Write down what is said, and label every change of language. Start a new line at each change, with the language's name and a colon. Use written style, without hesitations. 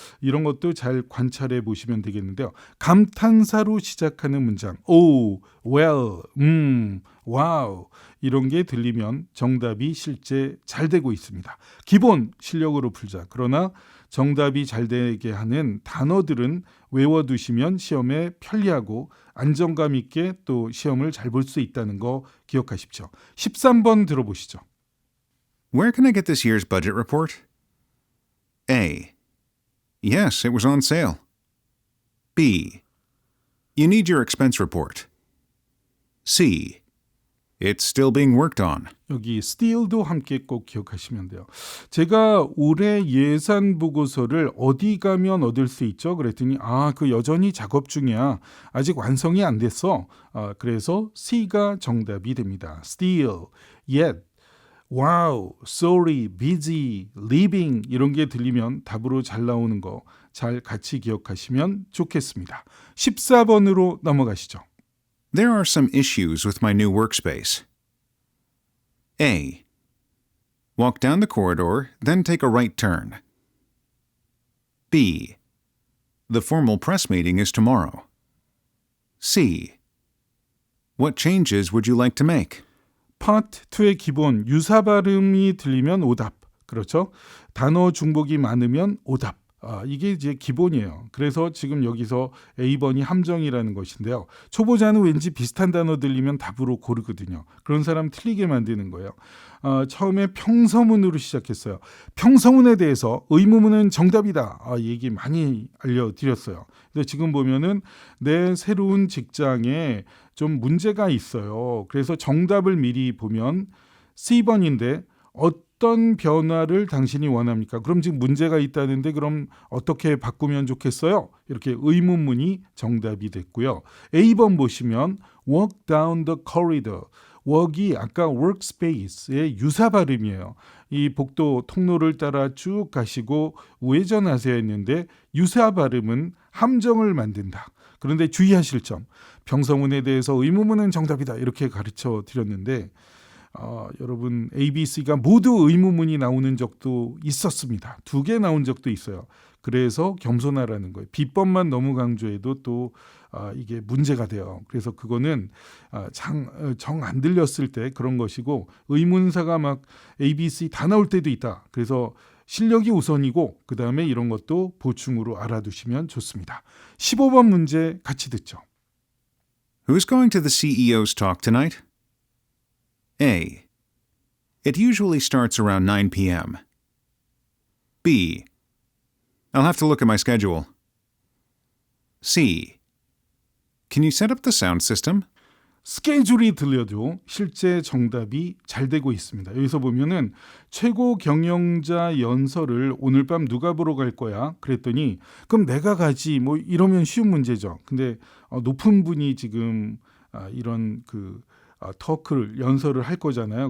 Korean: 이런 것도 잘 관찰해 보시면 되겠는데요. 감탄사로 시작하는 문장, 오, well, 와우 이런 게 들리면 정답이 실제 잘 되고 있습니다. 기본 실력으로 풀자. 그러나 정답이 잘 되게 하는 단어들은 외워두시면 시험에 편리하고 안정감 있게 또 시험을 잘 볼 수 있다는 거 기억하십시오. 13번 들어보시죠.
English: Where can I get this year's budget report? A. Yes, it was on sale. B. You need your expense report. C. It's still being worked on.
Korean: 여기 still도 함께 꼭 기억하시면 돼요. 제가 올해 예산 보고서를 어디 가면 얻을 수 있죠? 그랬더니 그 여전히 작업 중이야. 아직 완성이 안 됐어. 그래서 C가 정답이 됩니다. Still, yet, wow, sorry, busy, leaving 이런 게 들리면 답으로 잘 나오는 거 잘 같이 기억하시면 좋겠습니다. 14번으로 넘어가시죠.
English: There are some issues with my new workspace. A. Walk down the corridor, then take a right turn. B. The formal press meeting is tomorrow. C. What changes would you like to make?
Korean: 파트 2의 기본 유사 발음이 들리면 오답. 그렇죠? 단어 중복이 많으면 오답. 이게 이제 기본이에요. 그래서 지금 여기서 A번이 함정이라는 것인데요. 초보자는 왠지 비슷한 단어 들리면 답으로 고르거든요. 그런 사람 틀리게 만드는 거예요. 처음에 평서문으로 시작했어요. 평서문에 대해서 의무문은 정답이다. 얘기 많이 알려드렸어요. 근데 지금 보면은 내 새로운 직장에 좀 문제가 있어요. 그래서 정답을 미리 보면 C번인데 어떤 변화를 당신이 원합니까? 그럼 지금 문제가 있다는데 그럼 어떻게 바꾸면 좋겠어요? 이렇게 의문문이 정답이 됐고요. A번 보시면
English: walk down the corridor.
Korean: walk이 아까 workspace의 유사 발음이에요. 이 복도 통로를 따라 쭉 가시고 우회전하세요 했는데 유사 발음은 함정을 만든다. 그런데 주의하실 점. 평서문에 대해서 의문문은 정답이다. 이렇게 가르쳐 드렸는데 여러분 ABC가 모두 의문문이 나오는 적도 있었습니다. 2개 나온 적도 있어요. 그래서 겸손하라는 거예요. B번만 너무 강조해도 또 이게 문제가 돼요. 그래서 그거는 정 안 들렸을 때 그런 것이고 의문사가 막 ABC 다 나올 때도 있다. 그래서 실력이 우선이고 그 다음에 이런 것도 보충으로 알아두시면 좋습니다. 15번 문제 같이 듣죠.
English: Who's going to the CEO's talk tonight? A. It usually starts around 9 p.m. B. I'll have to look at my schedule. C. Can you set up the sound system?
Korean: 스케줄이 들려도 실제 정답이 잘 되고 있습니다. 여기서 보면은 최고 경영자 연설을 오늘 밤 누가 보러 갈 거야? 그랬더니 그럼 내가 가지 뭐 이러면 쉬운 문제죠. 근데 높은 분이 지금 이런 터크를 연설을 할 거잖아요.